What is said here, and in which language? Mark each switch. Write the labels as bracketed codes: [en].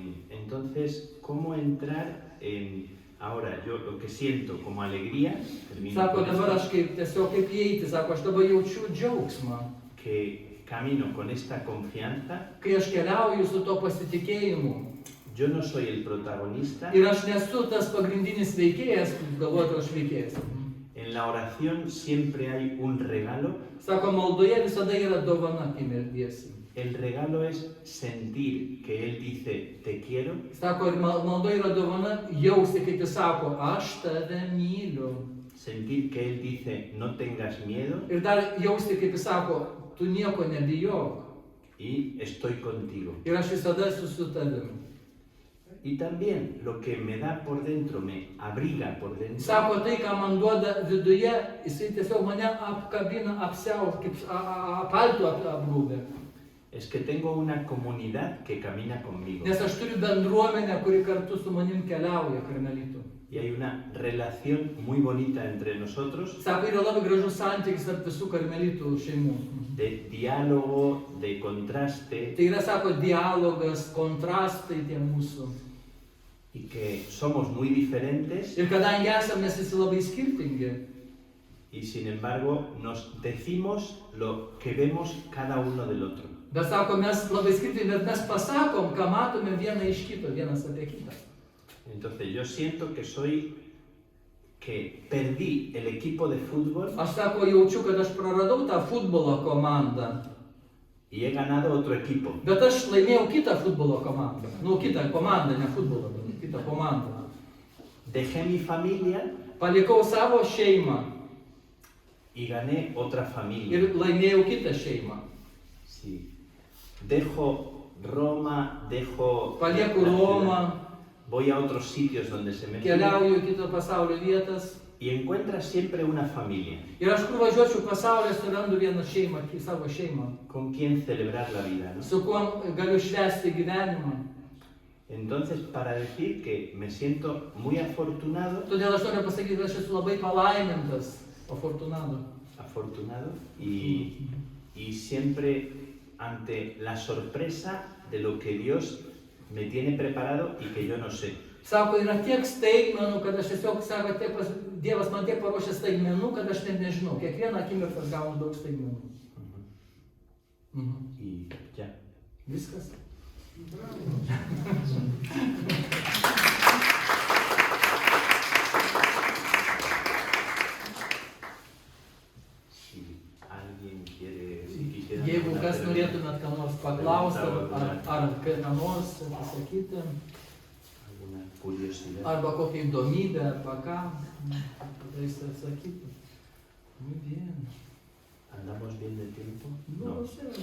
[es] Entonces, ¿cómo entrar en... Ahora, yo lo que siento como alegría, termino [lt] Sako, [es] con [lt] dabar [es] esto, [lt] aš kaip tiesiog kaip įeiti, sako, aš dabar jaučiu džiaugsmą. [es] que camino con esta confianza. [lt] Kai aš keliauju su to pasitikėjimu. [es] Yo no soy el protagonista. [lt] Ir aš nesu tas pagrindinis veikėjas, galvoju, kad aš veikėjas. [es] En la oración siempre hay un regalo. [lt] Sako, maldoje visada yra dovana, kai meldiesi. [es] El regalo es sentir que Él dice, te quiero. [lt] Sako, ir maldoje yra dovana jausti, kai jis sako, aš tave myliu. [es] Sentir que Él dice, no tengas miedo [lt] Ir dar jausti, kaip jis sako, tu nieko nebijok. [es] y estoy contigo. [lt] Ir aš visada esu su tavimi. [es] Y también lo que me da por dentro, me abriga por dentro, [lt] Sako, tai, ką man duoda viduje, jisai tiesiog mane apkabina, apsiaus, kaip apaltų apgrūbė. [es] es que tengo una comunidad que camina conmigo. [lt] Nes aš turiu bendruomenę, kuri kartu su manim keliauja karmelitų. [es] Y hay una relación muy bonita entre nosotros, [lt] Sako, yra labai gražus santykis tarp visų karmelitų šeimų. [es] de diálogo, de contraste, [lt] Tai yra, sako, dialogas, kontrastai tie mūsų. [es] y que somos muy diferentes [lt] Ir kadangi esame mes visi labai skirtingi, [es] y sin embargo nos decimos lo que vemos cada uno del otro. [lt] bet sako, mes labai skirtingi, bet mes pasakom, ką matome vieną iš kito, vienas apie kitą. [es] Entonces yo siento que perdí el equipo de fútbol [lt] Aš, sako, jaučiu, kad aš praradau tą futbolo komandą, [es] y he ganado otro equipo. [lt] bet aš laimėjau kitą futbolo komandą. Nu, kitą komandą, ne futbolo, bet kitą komandą. [es] Dejé mi familia [lt] Palikau savo šeimą [es] y gané otra familia. [lt] ir laimėjau kitą šeimą. [es] Sí. Dejo Roma, dejo... [lt] Palieku Romą, [es] Voy a otros sitios donde se me... [lt] keliauju į kito pasaulio vietas. [es] Y encuentras siempre una familia [lt] Ir aš kur važiuočiau pasaulyje, surandu vieną šeimą, savo šeimą, [es] con quien celebrar la vida, ¿no? [lt] su kuo galiu švęsti gyvenimą. [es] Entonces, para decir que me siento muy afortunado, [lt] Todėl aš noriu pasakyti, kad aš esu labai palaimintas, afortunado. [es] y siempre ante la sorpresa de lo que Dios me tiene preparado y que yo no sé. [lt] Sako, yra tiek staigmenų, kad aš tiesiog, sako, Dievas man tiek paruošė staigmenų, kad aš net nežinau. Kiekvieną akimirką aš gaunu daug staigmenų. [es] Y ya. [lt] Viskas. [es] Si alguien quiere, si quisiera... [lt] Jeigu [es] alguna [lt] kas [es] pregunta, [lt] norėtumėt ką nors paklausti, ar ką nors pasakyti, [es] alguna curiosidad. [lt] arba kokią įdomybę, arba ką, tada jis atsakytų. [es] Muy bien. ¿Andamos bien de tiempo? No lo sé.